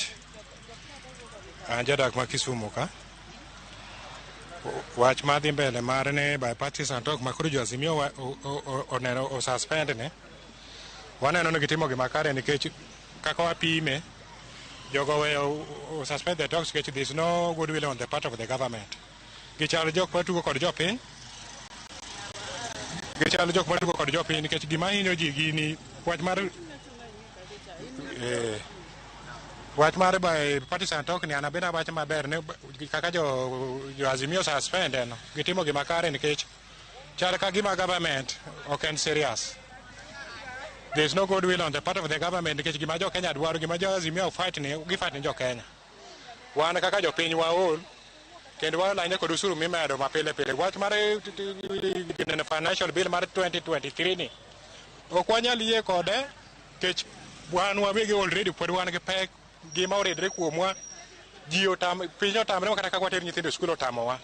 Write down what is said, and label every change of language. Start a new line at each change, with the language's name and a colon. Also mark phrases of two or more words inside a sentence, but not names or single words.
Luo (Kenya and Tanzania): An jadak ma Kisumu ka. Wach madhi mbele mar ne
English: bipartisan talk
Luo (Kenya and Tanzania): ma koro jo Azimio oneno o suspend ne. Waneno ni gitimo gima kare nikech kaka wapime jogo weyo
English: suspend the talks because there is no goodwill on the part of the government.
Luo (Kenya and Tanzania): Gichalo jok matugo kod jopiny. Nikech gima hinyo ji gini wach mar
English: bipartisan talk
Luo (Kenya and Tanzania): ni anabeda wach maber ne kaka jo Azimio suspend no gitimo gima kare nikech chal ka gima government ok en serious.
English: There is no goodwill on the part of the government
Luo (Kenya and Tanzania): nikech gima jo Kenya dwaro gima jo Azimio fight ni jo Kenya. Wan kaka jopiny waol kendo walanye kod usuru mimedo mapile wach mar
English: financial bill
Luo (Kenya and Tanzania): mar 2023 ni ok wanyal yie kode kech wan wabegi already pod wan gi pek gima oredre kuomwa ji piny otamre kata kaka water nyithindo skul otamowa.